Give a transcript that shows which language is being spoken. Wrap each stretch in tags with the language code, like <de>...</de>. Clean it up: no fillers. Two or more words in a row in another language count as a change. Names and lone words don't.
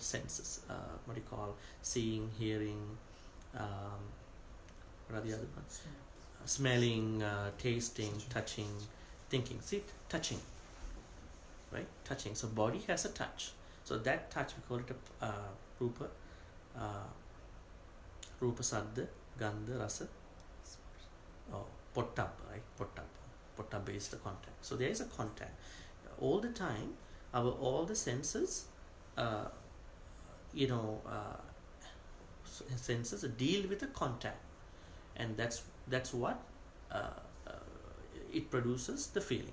<en>Senses. What do you call? Seeing, hearing. What are the other ones? Smelling, tasting, touching, thinking. See, touching, right? Touching. So body has a touch. So that touch we call it a</en> <pi>rupa, saddha, gandha, rasa, potabha,</pi> <en>right? Potabha is the contact. So there is a contact. All the time, all the senses, you know, senses deal with the contact, and that's what it produces the feeling.</en>